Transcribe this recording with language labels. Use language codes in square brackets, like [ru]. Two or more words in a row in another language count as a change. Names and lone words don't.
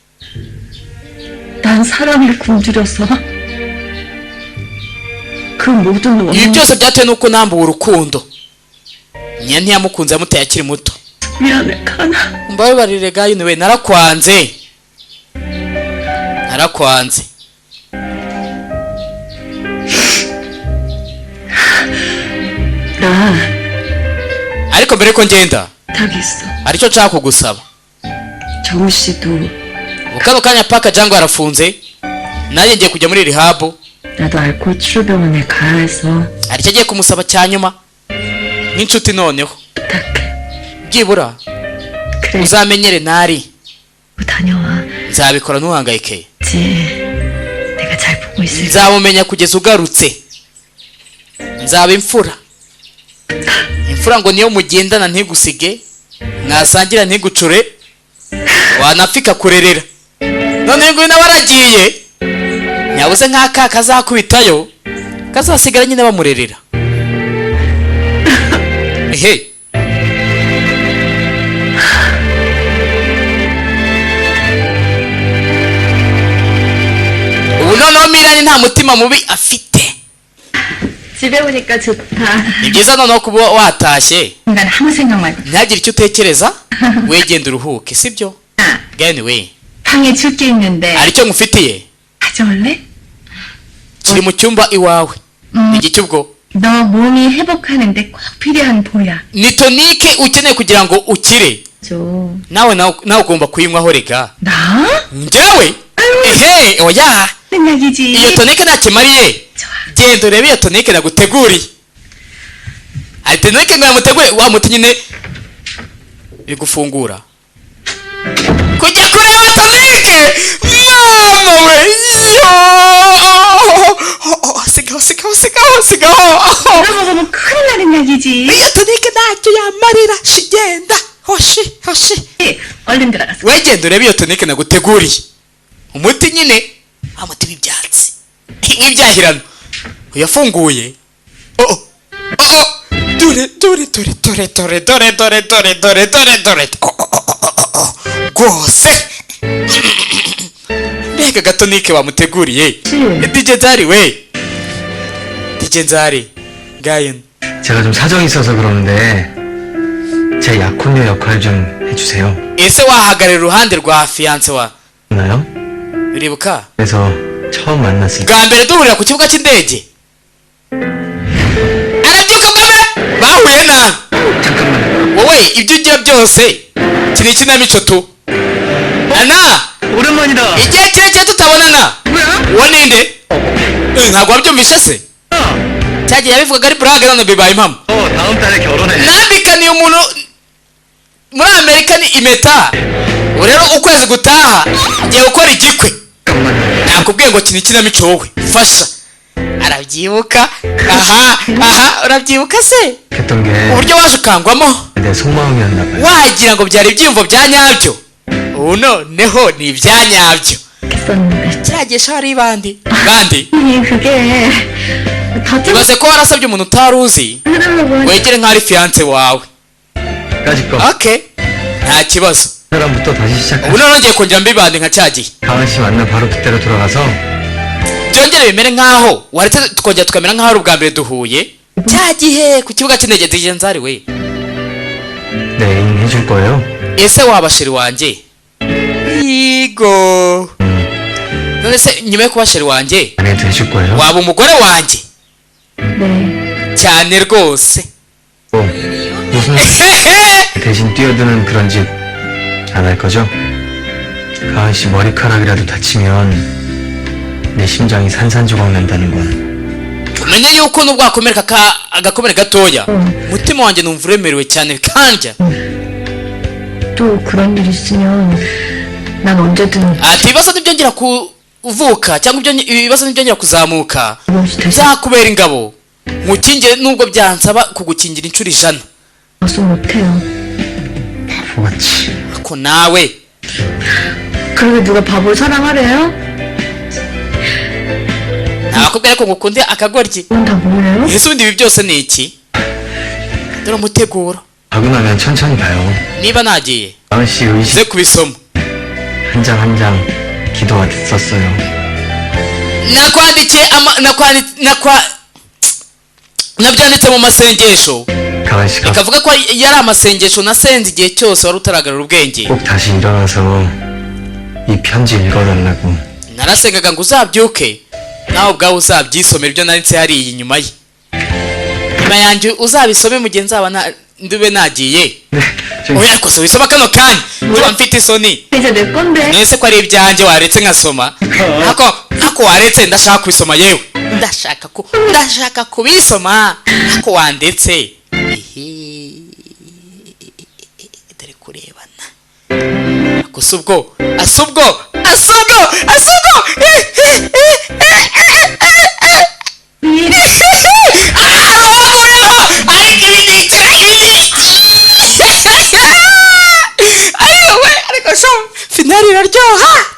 [ko] 난 사랑을 굶주려서 그 모든 [rw] ibi [ko] 원인을 [rw] byose byatewe n'uko nambuwe urukundo nyine ntiyamukunze yamuteye akiri muto [ko] 미안해 가나. [rw] mbabarire gayo niwe narakwanze [ko] 나 [rw] ariko mbere ko ngenda [ko] 부탁이 있어. [rw] aricyo nshaka kugusaba [ko] 정우 씨도 [rw] ubu kano kanya paka jango arafunze nanjye ngiye kujya muri rihabu [ko] 나도 알코올 치료병원에 가야 해서 [rw] aricyo agiye kumusaba cya nyuma n'inshuti noneho [ko] 부탁해. [rw] byibura [ko] 그래. [rw] uzamenyere ntari [ko] 다녀와. [rw] nzabikora ntuhangayike [ko] 이제 내가 잘 보고 있을게. [rw] nzamumenya kugeza ugarutse nzaba imfura ngo niyo mugendana ntigusige mwasangira ntigucure wanapfa ikakurerera none nguyu nawe aragiye nyabuze nk'aka kazakubitayo kazasigara nyine bamurerera ehe ubu noneho mirani nta mutima mubi afite [ko] 집에 오니까 좋다. [rw] ni byiza noneho kuba watashye [ko] 난 아무 생각만. [rw] ntihagire icyo utekereza wegenda uruhuke sibyo gani we [ko] 방에 줄 게 있는데 [rw] hari icyo ngufitiye [ko] 가져올래? [rw] kiri mu cyumba iwawe ni igiki ubwo [ko] 너 몸이 회복하는데 꼭 필요한 보약. [rw] ni tonike ukeneye kugira ngo ukire [ko] 줘. [rw] nawe ugomba kuyinywaho rega [ko] 나? [rw] njyewe ehe oya [ko] 는 약이지. [rw] iyo tonike ntakimariye [ko] 좋아. [rw] genda urebe iyo tonike naguteguriye hari tonike ngo yamutegure wa muti nyine iri gufungura kujya kureba tonike mama we sigaho [ko] 이거 먹으면 큰일 나는 약이지. [rw] iyo tonike ntacyo yamarira shigenda hoshi [ko] 얼른 들어가서. [rw] wegenda urebe iyo tonike naguteguriye umuti nyine amuti w'ibyatsi w'ibyahirano uyafunguye dore rwose mbega gatonike wamuteguriye DJ Nzari we DJ Nzari 가연 [ko] 제가 좀 사정이 있어서 그러는데 제 약혼녀 역할 좀 해주세요. [rw] ese wahagarara iruhande rwa fiance wa [ko] 나요? [rw] uribuka [ko] 그래서 처음 만났을 때 [rw] bwa mbere duhurira ku kibuga cy'indege arabyuka bwawe bahuye na [ko] 잠깐만. [rw] wowe ibyo ugira byose kiri ikinamico tu ana [ko] 오랜만이다. [rw] igihe kirekire tutabonana uwo ninde ntabwo wabyumvishe se cyagiye yabivugaga ari burage none bibaye impamo [ko] 다음 달에 결혼해. [rw] nambikaniye umuntu muri amerika ni impeta ubu rero ukwezi gutaha ngiye gukora igikwe [ko] 잠깐만. [rw] nakubwiye ngo kina ikinamico wowe fasha arabyibuka aha urabyibuka se [ko] 했던 게 [rw] uburyo waje ukangwamo [ko] 내 속마음이었나 봐요. [rw] wagira ngo byari ibyiyumvo bya nyabyo ubu noneho ni ibya nyabyo [ko] 했었는데. [rw] kiragisha hari bandi [ko] 그게 더 좀. [rw] ibaze ko warasabye umuntu utari uzi [ko] 그러면 [rw] wegere nk'aho ari fiance wawe [ko] 까짓 거. [rw] okay nta kibazo [ko] 사람부터 다시 시작해. [rw] ubu noneho ngiye kongera mbibande nka cya gihe [ko] 가은 씨 만나 바로 그때로 돌아가서 [rw] byongere bimere nkaho waretse tukongera tukamera nkaho ari ubwa mbere duhuye cya gihe ku kibuga cy'indege DJ Nzari we. [ko] 내 애인 해줄 거예요? [rw] ese waba sheri wanjye? Igo. none se nyuma yo kuba sheri wanjye [ko] 아내한테 해줄 거예요? [rw] waba umugore wanjye? [ko] 네. [rw] cyane rwose. [ko] 무슨 대신 뛰어드는 그런 짓 안 할 거죠? 가은 씨 머리카락이라도 다치면 내 심장이 산산조각 난다는 건 [rw] umenye yuko nubwo wakomereka agakomere gatoya umutima wanjye numva uremerewe cyane kanja. [ko] 또 그런 일 있으면 난 언제든 [rw] ati ibibazo ntibyongera kuvuka cyangwa ibibazo ntibyongera kuzamuka [ko] 이것이 다시 [rw] nzakubera ingabo nkukingire nubwo byansaba kugukingira inshuro 100. [ko] 와서 못해요. 바보같이 [rw] ako nawe [ko] 그러게 누가 바보를 사랑하래요? [rw] nakubwira ko ngukunde akagoryi. [ko] 그건 다 뭐예요? [rw] ese ubundi ibi byose ni iki? dore umuteguro. [ko] 가고 나면 천천히 봐요. [rw] niba nagiye [ko] 가은 씨 의식 [rw] ze kubisoma [ko] 한 장 한 장 기도가 됐었어요. [rw] nakwandikiye nabyanditse mu masengesho [ko] 가은 씨가 [rw] ikavuga ko yari amasengesho nasenze igihe cyose wari utaragarura ubwenge. [ko] 꼭 다시 일어나서 이 편지 읽어달라고. [rw] narasengaga ngo uzabyuke nawe ubwawe uzabyisomera ibyo nanditse hariya inyuma ye. nyuma yanjye uzabisome mu gihe nzaba ndube nagiye. [ko] 네, [rw] oya ariko se wisoma kano kanya tuba mfite isoni. [ko] 이제 내 건데. [rw] nese ko ari ibyanjye waretse nkasoma. ako waretse ndashaka kubisoma yewe. ndashaka kubisoma ako wandetse. dore kurebana ako subwo finali iraryoha.